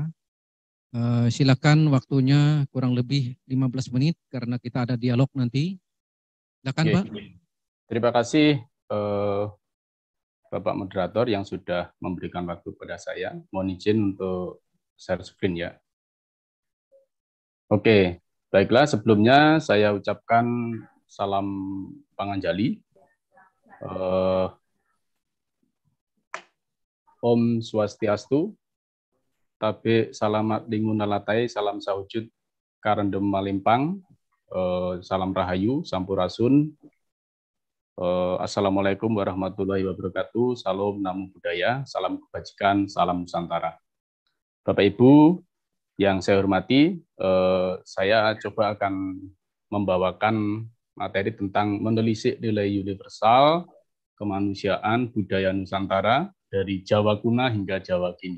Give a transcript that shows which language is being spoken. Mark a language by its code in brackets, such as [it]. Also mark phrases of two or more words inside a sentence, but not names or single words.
[id] Silakan waktunya kurang lebih 15 menit karena kita ada dialog nanti. Silakan Pak. Terima kasih Bapak Moderator yang sudah memberikan waktu kepada saya. Mohon izin untuk share screen ya. Oke, baiklah sebelumnya saya ucapkan salam Panganjali. [ban] Om Swastiastu, [nij] Tabe Salamat Lingunalatai, [id] Salam Sahujud Karendem Malimpang, Salam Rahayu, Sampurasun, [ar] السلام عليكم ورحمة الله وبركاته, [id] Salam Namo Buddhaya, Salam Kebajikan, Salam Nusantara. Bapak Ibu yang saya hormati, saya coba akan membawakan materi tentang menelisik nilai universal kemanusiaan budaya Nusantara dari Jawa kuna hingga Jawa kini.